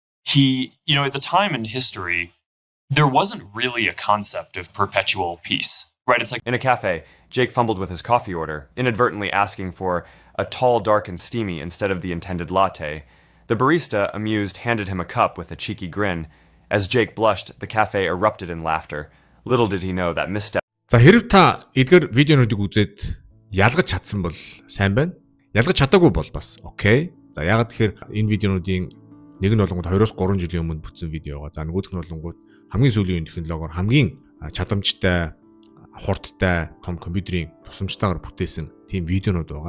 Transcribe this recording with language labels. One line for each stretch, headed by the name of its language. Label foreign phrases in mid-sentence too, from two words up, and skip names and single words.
English: at the time in history, there wasn't really a concept of perpetual peace, right? It's like In a cafe, Jake fumbled with his coffee order, inadvertently asking for a tall, dark, and steamy instead of the intended latte. The barista, amused, handed him a cup with a cheeky grin. As Jake blushed, the cafe erupted in laughter. Little did he know that misstep.
Mongolian: За хэрв та эдгээр видеонуудыг үзээд ялгаж чадсан бол сайн байна. Ялгаж чадаагүй бол бас окей. За ягаад тэгэхээр энэ видеонуудын нэг нь болонгууд 2-3 жилийн өмнө бүтсэн видео байгаа. За нөгөөх нь болонгууд хамгийн сүүлийн технологиор хамгийн чадамжтай, хурдтай том компьютерийн тусламжтайгаар бүтээсэн тийм видеонууд байгаа.